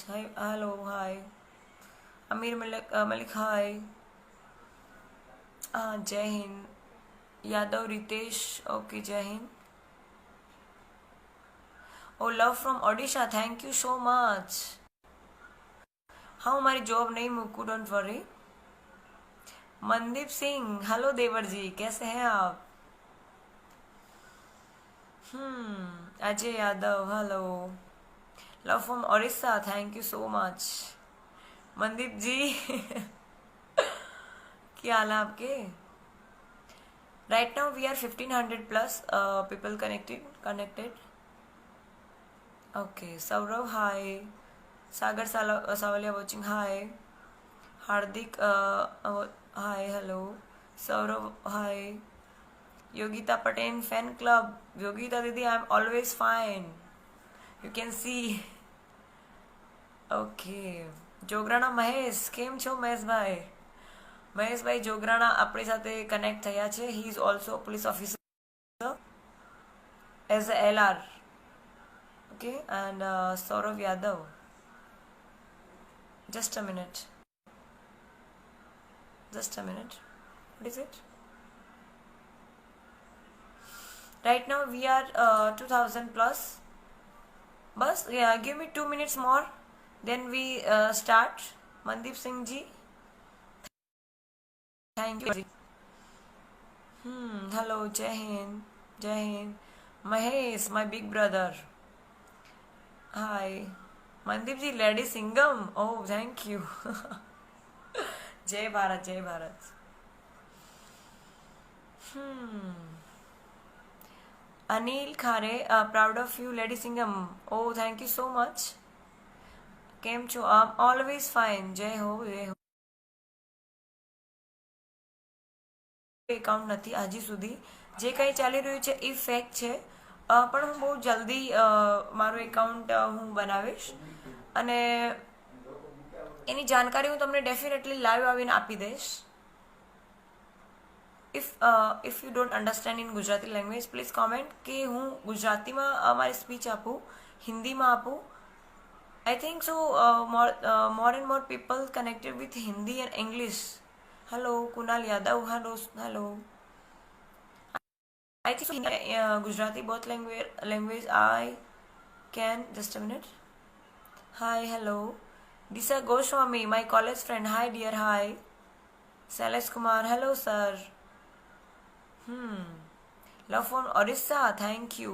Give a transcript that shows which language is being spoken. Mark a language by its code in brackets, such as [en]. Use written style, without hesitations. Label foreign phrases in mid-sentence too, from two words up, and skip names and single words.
[en] Hi hello hi Amir Malik hi. [gu] હા [hi] जय हिन्द. [gu] યાદવ રીતેશ ઓકે [hi] जय हिन्द. [en] Oh love from Odisha thank you so much. [gu] હા હું મારી જોબ નહીં મૂકું [en] don't worry. [hi] मनदीप सिंह हेलो देवर जी कैसे हैं आप. अजय यादव हेलो. [en] Love from Odisha thank you so much. [hi] मनदीप जी क्या हाल है आपके. [en] Right now we are 1500 plus people connected. OK Saurav hi. Sagar Savaliya watching hi. Hardik hi hello. Saurabh hi. Yogita Patel fan club. Yogita didi I am always fine you can see. [gu] ઓકે જોગરાણા મહેશ કેમ છો મહેશભાઈ. મહેશભાઈ જોગરાણા આપણી સાથે કનેક્ટ થયા છે. [en] He is also police officer as a LR. OK and Saurabh Yadav. Just a minute. What is it? Right now we are 2000 plus. Bus give me 2 minutes more then we start. Mandeep Singh ji thank you. Hello Jai Hind. Mahesh my big brother. Hi Mandeep ji lady singam. Oh thank you. [hi] जय भारत. [en] Anil Khare proud of you lady Singham. Oh thank you so much. [gu] કેમ છો [en] I am always fine. [hi] जय हो. [gu] એકાઉન્ટ નથી હજી સુધી. જે કંઈ ચાલી રહ્યું છે એ ફેક છે પણ હું બહુ જલ્દી મારું એકાઉન્ટ હું બનાવીશ અને એની જાણકારી હું તમને [en] definitely live [gu] આવીને આપી દઈશ. [en] If you don't understand in Gujarati language please comment [gu] કે હું ગુજરાતીમાં મારી સ્પીચ આપું, હિન્દીમાં આપું. [en] I think so more and more people connected with Hindi and English. Hello Kunal Yadav hello. I think Gujarati both language I can. Just a minute. Hi hello. Disha Goswami my college friend. Hi dear hi. Sailesh Kumar hello sir. Love from Orissa thank you.